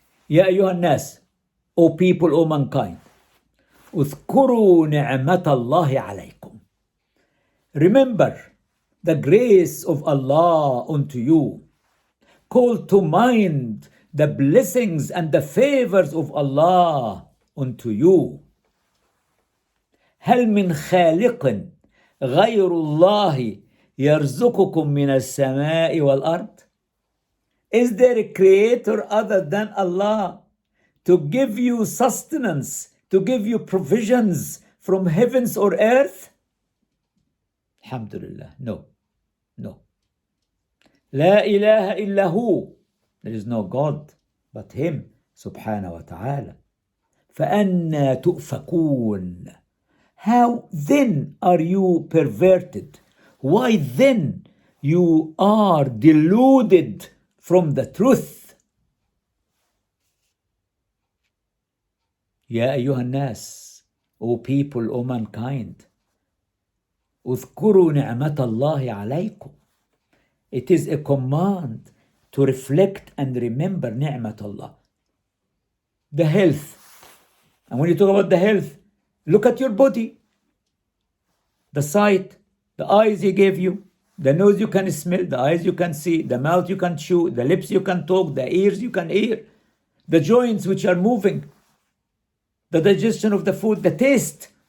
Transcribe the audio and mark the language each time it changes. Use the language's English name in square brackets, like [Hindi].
[Arabic] يا أيها الناس, [English] O people, O mankind, [Arabic] اذكروا نعمة الله عليكم. [English] Remember the grace of Allah unto you. Call to mind the blessings and the favors of Allah unto you. [Arabic] هل من خالق غير الله يرزقكم من السماء والأرض? [English] Is there a creator other than Allah to give you sustenance, to give you provisions from heavens or earth? Alhamdulillah, no. [Arabic] لا إله إلا هو. [English] There is no God but Him. [Arabic] سبحانه وتعالى. فأنا تؤفكون. [English] How then are you perverted? Why then you are deluded from the truth? [Arabic] يا أيها الناس, [English] O people, O mankind, [Arabic] اذكروا نعمة الله عليكم. [English] It is a command to reflect and remember نعمة الله. The health. And when you talk about the health, look at your body. The sight, the eyes He gave you, the nose you can smell, the eyes you can see, the mouth you can chew, the lips you can talk, the ears you can hear, the joints which are moving, the digestion of the food, the taste.